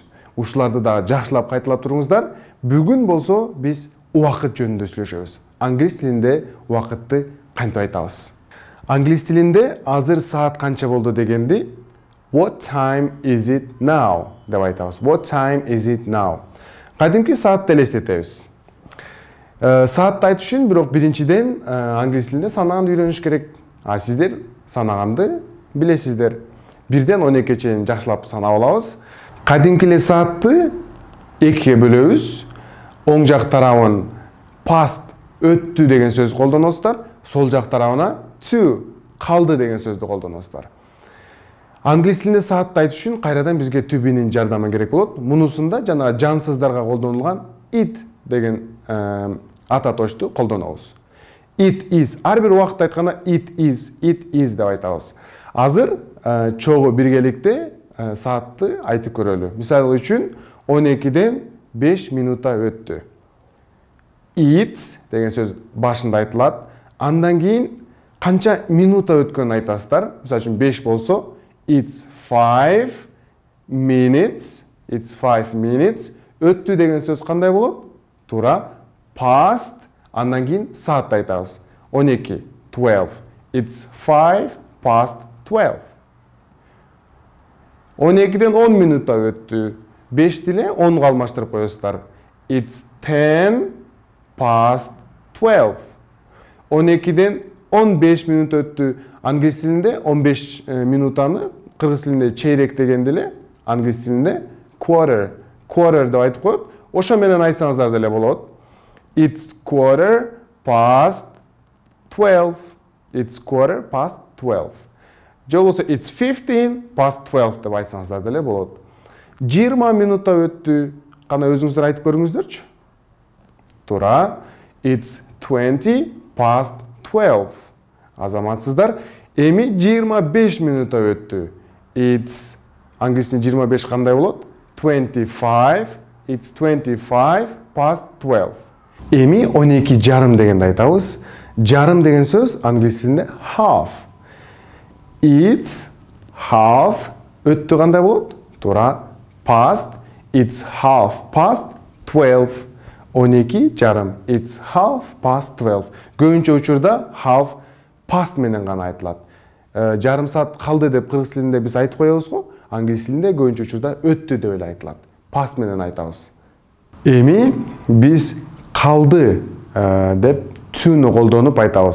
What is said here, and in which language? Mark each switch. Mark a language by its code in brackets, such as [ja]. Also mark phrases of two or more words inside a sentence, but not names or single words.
[ky] Ушуларды да жакшылап кайталап туруңуздар. Бүгүн болсо биз убакыт жөнүндө сүйлөшөбүз. Англис тилинде убакытты кантип айтабыз? Англис тилинде азыр саат канча болду дегенди [en] What time is it now [ky] деп айтабыз. [en] What time is it now? [ky] Кадимки саатты элестетебиз. Саатты айтыш үчүн бирок биринчиден англис тилинде санаганды үйрөнүш керек. А сиздер санаганды билесиздер. 1ден 12-ге чейин жакшылап санап алабыз. Кадимки эле саатты 2-ге бөлөбүз. Оң жак тарабын past өттү деген сөз колдоносуздар. Сол жак тарабына to калды деген сөздү колдоносуздар. Англис тилинде саатты айтыш үчүн кайрадан бизге to be'нин жардамы керек болот. Мунусунда жана жансыздарга колдонулган it деген ата точту колдонобуз. [en] It is. [ky] Ар бир убакытта айтканда [en] it is [ky] деп айтабыз. Азыр чогуу биргеликте саатты айтып көрөлү. Мисалы үчүн 12ден 5 минута өттү. It's деген сөз башында айтылат. Андан кийин канча минута өткөнүн айтасыздар. Мисалы үчүн 5 болсо [en] it's 5 minutes. It's 5 minutes. [ky] Өттү деген сөз кандай болот? Туура past. Андан кийин саатты айтабыз. 12, 12. [en] It's 5 past 12. [ky] 12ден 10 минута өттү. 5 деле 10 алмаштырып коесуздар. [en] It's 10 past 12. [ky] 12ден 15 минут өттү. Англис тилинде 15 минутаны кыргыз тилинде чейрек деген деле англис тилинде quarter деп айтып коет. Ошо менен айтсаңыздар деле болот. [en] It's quarter past 12. It's quarter past 12. [ky] Же болсо [en] it's 15 past 12 [ky] деп айтсаңыздар деле болот. 20 минута өттү. Кана өзүңүздөр айтып көрүңүздөрчү. Туура. [en] It's 20 past 12. [ky] Азаматсыздар. Эми 25 минута өттү. It's англис тилинде 25 кандай болот? 25. [en] It's 25 past 12. [ky] Эми 12 жарым дегенди айтабыз. Жарым деген сөз англис тилинде half. [en] It's half [ky] өттү кандай болот? [en] Туура past. It's half past 12. 12 жарым. It's half past 12. [ky] Көбүнчө учурда [en] half past [ky] менен гана айтылат. Жарым саат калды деп кыргыз тилинде биз айтып коебуз го. Англис тилинде көбүнчө учурда өттү деп эле айтылат. Past менен айтабыз. Эми биз калды деп to'ну колдонуп айтабыз.